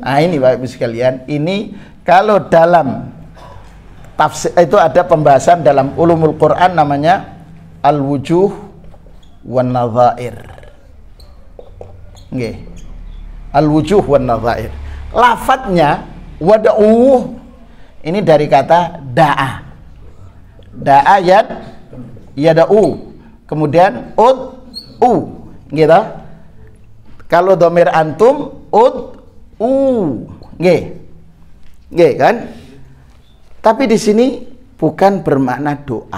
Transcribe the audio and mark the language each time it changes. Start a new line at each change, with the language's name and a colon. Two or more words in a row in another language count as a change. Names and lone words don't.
Indonesian: Nah, ini Bapak Ibu sekalian, ini kalau dalam tafsir itu ada pembahasan dalam ulumul Quran namanya
Arabic: al-wujuh wan nadhair. Nggih. Al-wujuh wan nadhair.
Indonesian: Lafadznya wada'uh ini dari kata da'a.
Arabic: Da'a yada'u.
Indonesian: Kemudian ud'u. Gitu. Kalau domir
Arabic: antum ud'u.
Javanese: Nggih. Nggih kan?
Indonesian: Tapi di sini bukan bermakna doa.